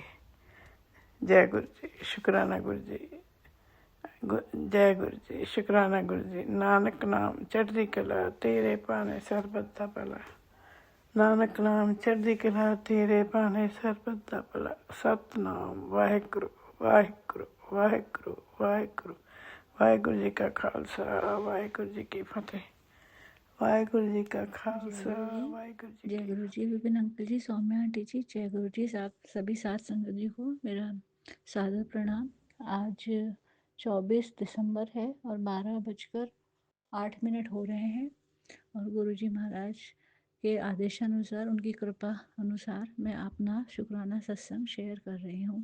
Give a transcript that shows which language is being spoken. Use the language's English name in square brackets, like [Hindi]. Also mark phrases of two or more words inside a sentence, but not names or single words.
[Hindi] जय गुरु जी, शुक्राना गुरु जी। जय गुरु जी, शुक्राना गुरु जी। [Punjabi] ਨਾਨਕ ਨਾਮ ਚੜ੍ਹਦੀ ਕਲਾ, ਤੇਰੇ ਪਾਨੇ ਸਰਬੱਤ ਦਾ ਭਲਾ। ਨਾਨਕ ਨਾਮ ਚੜ੍ਹਦੀ ਕਲਾ, ਤੇਰੇ ਪਾਨੇ ਸਰਬੱਤ ਦਾ ਭਲਾ। ਸਤਿਨਾਮ ਵਾਹਿਗੁਰੂ ਵਾਹਿਗੁਰੂ ਵਾਹਿਗੁਰੂ ਵਾਹਿਗੁਰੂ ਵਾਹਿਗੁਰੂ ਜੀ ਕਾ ਖਾਲਸਾ ਵਾਹਿਗੁਰੂ ਜੀ ਕੀ ਫਤਿਹ। ਵਾਹਿਗੁਰੂ ਜੀ ਕਾ ਖਾਲਸਾ ਵਾਹਿਗੁਰੂ ਜੀ [Hindi] जय की गुरु जी। विपिन अंकल जी, सौम्या आंटी जी, जय गुरु जी। सभी सात संगत जी को मेरा सादर प्रणाम। आज 24 दिसंबर है और 12:08 हो रहे हैं और गुरु जी महाराज के आदेशानुसार, उनकी कृपा अनुसार मैं अपना शुक्राना सत्संग शेयर कर रही हूँ।